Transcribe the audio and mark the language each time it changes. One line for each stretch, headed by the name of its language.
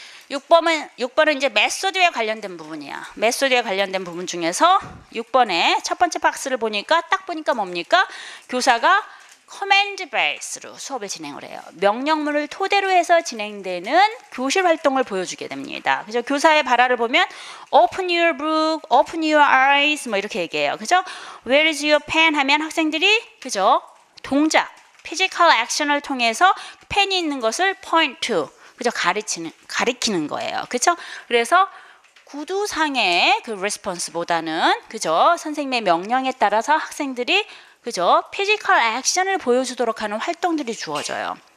Korean: 6번은 이제 메소드에 관련된 부분이야. 메소드에 관련된 부분 중에서 6번에 첫 번째 박스를 보니까 딱 보니까 뭡니까? 교사가 커맨드 베이스로 수업을 진행을 해요. 명령문을 토대로 해서 진행되는 교실 활동을 보여주게 됩니다. 그죠? 교사의 발화를 보면
English: open your book, open your eyes
Korean: 뭐 이렇게 얘기해요. 그죠?
English: Where is your pen
Korean: 하면 학생들이 그죠? 동작,
English: physical action
Korean: 을 통해서 펜이 있는 것을
English: point to
Korean: 그죠? 가리키는 거예요. 그죠? 그래서 구두상의 그 레스폰스보다는 그죠? 선생님의 명령에 따라서 학생들이 그죠? 피지컬 액션을 보여주도록 하는 활동들이 주어져요.